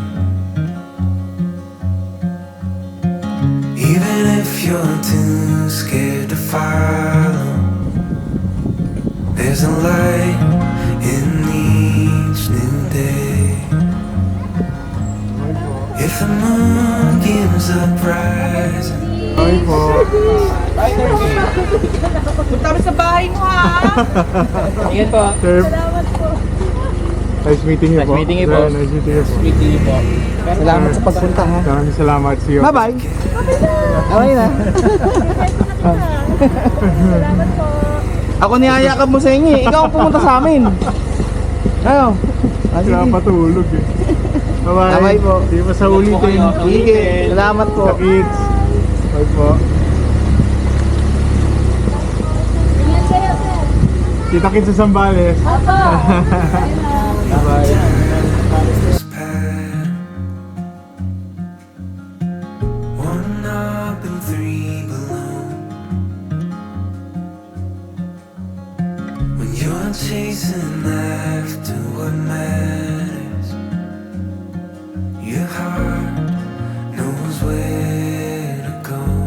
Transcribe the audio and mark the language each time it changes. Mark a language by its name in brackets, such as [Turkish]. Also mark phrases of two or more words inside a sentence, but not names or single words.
[English] Even if you're too scared to follow, there's a light in each new day. If the moon gives up rising, [Filipino] Bye po. Punta kami sa bahay mo ha. Ingat po. Sir. [English] Nice meeting you po. Nice meeting you po. Nice meeting you po. Meeting you po. [Filipino] Salamat sa pagpunta ha. Maraming salamat. [English] See you. Bye-bye. [Filipino] Okay na. Ako niyayakap mo sa inyo eh. Ikaw ang pumunta sa amin. Ayo. Kaya patulog eh. Bye-bye. Bye-bye po. Hindi pa sa ulitin. Sige. Salamat po. Sa kids. Bye po. Kita kits sa Sambales. [English] Bye-bye. this path. 1 up and 3 below. When you're chasing after what matters, your heart knows where to go.